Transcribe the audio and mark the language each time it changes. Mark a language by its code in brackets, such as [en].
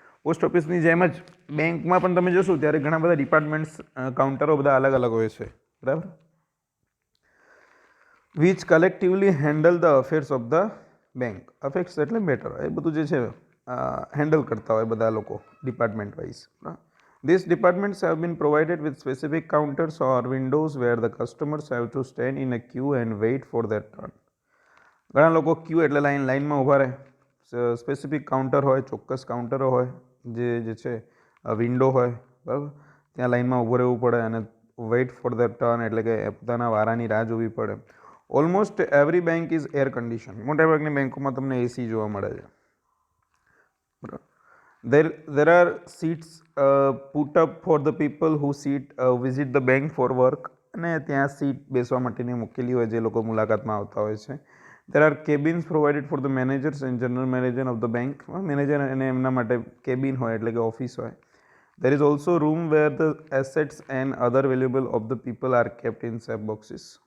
[gu] Post ઓફિસની જેમ જ બેંકમાં પણ તમે જોશો ત્યારે ઘણા બધા ડિપાર્ટમેન્ટ્સ, કાઉન્ટરો બધા અલગ અલગ હોય છે, બરાબર, [en] Which collectively handle the affairs of the bank. [gu] Affairs એટલે મેટર, એ બધું જે છે હેન્ડલ કરતા હોય બધા લોકો department wise. [en] These departments have been provided with specific counters or windows where the customers have to stand in a queue and wait for their turn. [gu] ઘણા લોકો ક્યુ એટલે લાઇનમાં ઊભા રહે. સ્પેસિફિક કાઉન્ટર હોય, ચોક્કસ કાઉન્ટરો હોય, જે છે વિન્ડો હોય, બરાબર, ત્યાં લાઇનમાં ઊભું રહેવું પડે અને [en] wait for the turn [gu] એટલે કે પોતાના વારાની રાહ જોવી પડે. [en] Almost every bank is air condition. [gu] મોટાભાગની બેંકોમાં તમને એસી જોવા મળે છે, બરાબર. [en] There are seats put up for the people who visit the bank for work. [gu] અને ત્યાં સીટ બેસવા માટેની મૂકેલી હોય જે લોકો મુલાકાતમાં આવતા હોય છે. [en] There are cabins provided for the managers and general manager of the bank. [gu] Manager અને એમના માટે કેબિન હોય એટલે કે ઓફિસ હોય. [en] There is also room where the assets and other valuable of the people are kept in safe boxes.